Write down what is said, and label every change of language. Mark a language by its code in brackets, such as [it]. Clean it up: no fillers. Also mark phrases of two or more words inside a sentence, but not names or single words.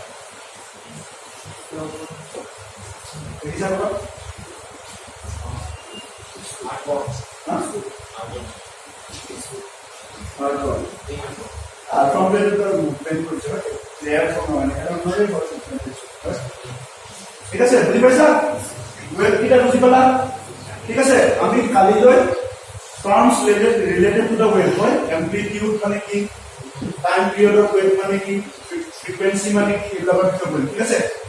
[as] দেখিছা ক'ৰবাত ঠিক আছে বুজি পাইছা ওয়েভ কিটা বুজি পালা ঠিক আছে আমি কালিলৈ [en] terms related to the wave [as] হয় এমপ্লিটিউড মানে কি [en] time period of wave [as] মানে কি ফ্রিকোয়েন্সি মানে কি এগুলো ঠিক আছে